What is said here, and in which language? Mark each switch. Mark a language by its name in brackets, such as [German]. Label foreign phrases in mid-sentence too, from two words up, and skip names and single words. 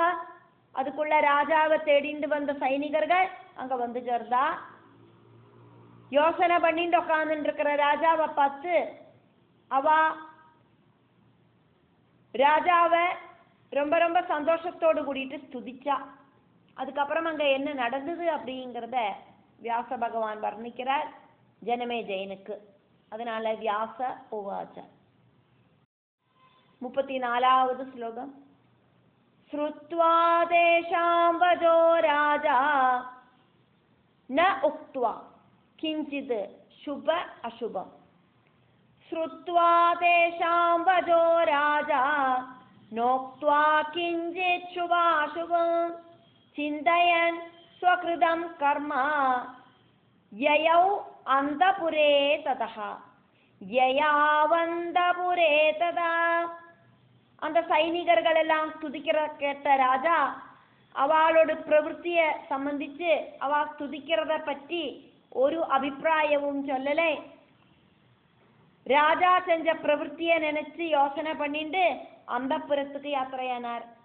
[Tamil] அதுக்குள்ள ராஜாவை தேடிண்டு வந்த சைனிகர்கள் அங்க வந்து சேர்ந்தா. யோசனை பண்ணிட்டு உட்கார்ந்து இருக்கிற ராஜாவை பார்த்து அவ ராஜாவை ரொம்ப ரொம்ப சந்தோஷத்தோடு கூடிட்டு ஸ்துதிச்சா. அதுக்கப்புறம் அங்க என்ன நடந்தது அப்படிங்கிறத வியாச பகவான் வர்ணிக்கிறார் ஜனமே ஜெயனுக்கு. அதனால [Sanskrit] व्यास उवाच. [Tamil] 34வது ஸ்லோகம். [Sanskrit] श्रुत्वा तेषां वचो राजा न उक्त्वा किञ्चित् शुभ अशुभम्. श्रुत्वा तेषां वचो राजा नोक्त्वा किञ्चित् शुभाशुभम् चिन्तयन् स्वकृतं कर्म ययौ अन्तपुरे ततः ययावन्तपुरे तदा. [Tamil] அந்த சைனிகர்கள் எல்லாம் ஸ்துதிக்கிற கேட்ட ராஜா அவளோட பிரவൃத்தியை சம்பந்திச்சு அவ ஸ்துதிக்கிறத பற்றி ஒரு அபிப்பிராயமும் சொல்லலை. ராஜா செஞ்ச பிரவൃத்தியை நினைச்சு யோசனை பண்ணிட்டு அந்தப்புறத்துக்கு யாத்திரையானார்.